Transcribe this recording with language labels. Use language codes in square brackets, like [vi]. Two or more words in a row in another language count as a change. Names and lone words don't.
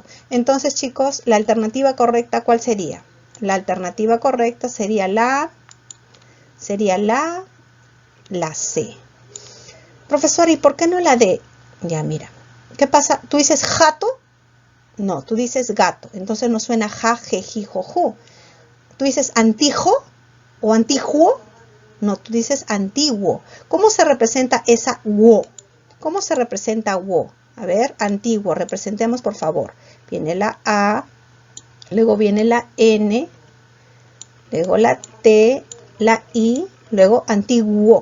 [es] Entonces, chicos, la alternativa correcta, ¿cuál sería? La alternativa correcta sería la C. Profesora, ¿y por qué no la D? Ya, mira. ¿Qué pasa? ¿Tú dices jato? No, tú dices gato. Entonces no suena ja, je, ji, jo, ju. ¿Tú dices antijo o antiguo? No, tú dices antiguo. ¿Cómo se representa esa wo? ¿Cómo se representa wo? A ver, antiguo. Representemos, por favor. Viene la A, luego viene la N, luego la T, la I, luego antiguo.